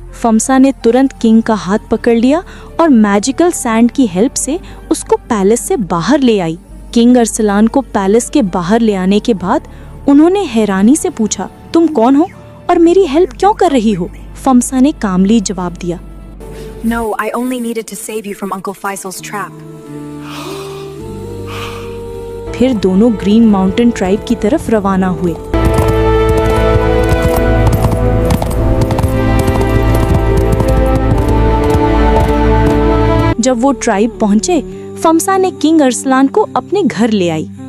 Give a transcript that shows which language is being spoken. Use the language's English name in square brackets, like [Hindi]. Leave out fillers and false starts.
[Hindi] फमसा ने तुरंत किंग का हाथ पकड़ लिया और मैजिकल सैंड की हेल्प से उसको पैलेस से बाहर ले आई। किंग अरसलान को पैलेस के बाहर ले आने के बाद उन्होंने हैरानी से पूछा, तुम कौन हो और मेरी हेल्प क्यों कर रही हो? फमसा ने कामली जवाब दिया, [English] No, I only needed to save you from Uncle Faisal's trap. [Hindi] फिर दोनों ग्रीन माउंटेन ट्राइब की तरफ रवाना हुए। जब वो ट्राइब पहुंचे, फमसा ने किंग अरसलान को अपने घर ले आई।